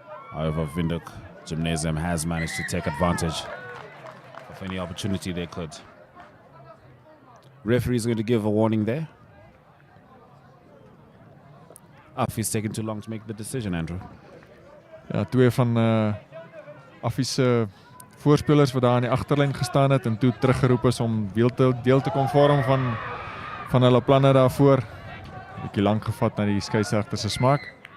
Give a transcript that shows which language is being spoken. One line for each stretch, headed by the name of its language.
English: However, Whk Gymnasium has managed to take advantage of any opportunity they could. Referee is going to give a warning there. Affies taking too long to make the decision, Andrew.
Afrikaans: Ja, twee van Affies voorspelers wat daar aan die agterlyn gestaan het en toe teruggeroep is om deel te kom vorm van hulle planne daarvoor. 'n Bietjie lank gevat na die skeieregter se smaak.